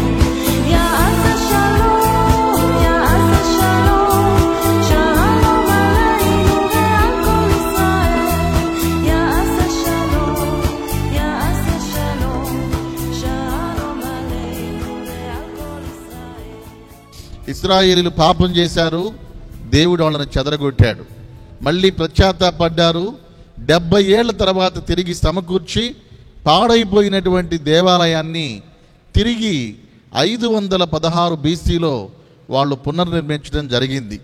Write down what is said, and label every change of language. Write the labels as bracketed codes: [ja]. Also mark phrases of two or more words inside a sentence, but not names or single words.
[he] יעשה שלום, יעשה שלום, שלום עלינו ועל כל ישראל. יעשה שלום, יעשה שלום, שלום עלינו ועל כל ישראל. [te] ఇశ్రాయేలీయులు పాపం చేశారు, దేవుడు వాళ్ళని చెదరగొట్టాడు. మళ్ళీ పశ్చాత్తాపడ్డారు. 70 ఏళ్ల తర్వాత తిరిగి సమకూర్చి పాడైపోయినటువంటి దేవాలయాన్ని తిరిగి 516 BCలో వాళ్ళు పునర్నిర్మించడం జరిగింది.